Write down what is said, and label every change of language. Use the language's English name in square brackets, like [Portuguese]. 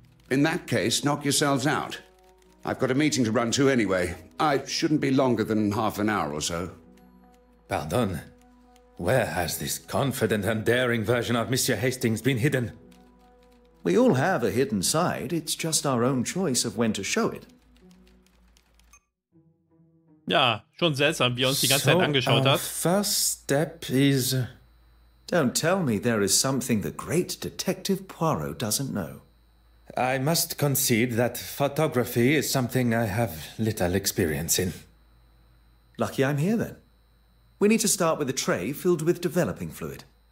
[English] In that case, knock yourselves out. I've got a meeting to run to anyway. I shouldn't be longer than half an hour or so. Pardon. Where has this confident and daring version of Monsieur Hastings been hidden? We all have a hidden side. It's just our own choice of when to show it. [German] Ja, schon seltsam, wie er uns die ganze Zeit angeschaut hat. [English] First step is... Don't tell me there is something the great Detective Poirot doesn't know. I must concede that photography is something I have little experience in. Lucky I'm here then. We need to start with a tray filled with developing fluid.